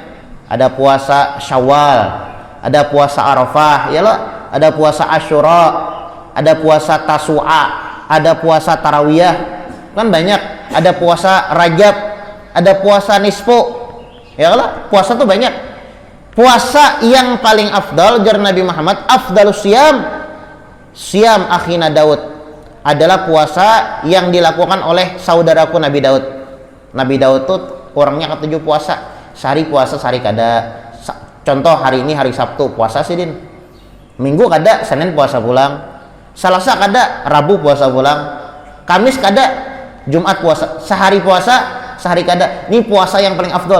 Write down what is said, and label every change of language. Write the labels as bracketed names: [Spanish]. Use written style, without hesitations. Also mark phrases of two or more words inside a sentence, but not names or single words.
[Banjar] Ada puasa Syawal, ada puasa Arafah, ya loh, ada puasa Asyura, ada puasa Tasu'a, ada puasa Tarawiyah, kan banyak. Ada puasa Rajab, ada puasa Nisfu, ya loh, puasa tuh banyak. Puasa yang paling afdal jar Nabi Muhammad, [Arabic] afdalus siam akhina Daud, [Banjar] adalah puasa yang dilakukan oleh saudaraku Nabi Daud. Nabi Daud tuh orangnya ketujuh puasa. Sehari puasa, sehari kada. Contoh hari ini hari Sabtu puasa sidin. Minggu kada, Senin puasa pulang. Selasa kada, Rabu puasa pulang. Kamis kada, Jumat puasa. Sehari puasa, sehari kada. Ini puasa yang paling afdol.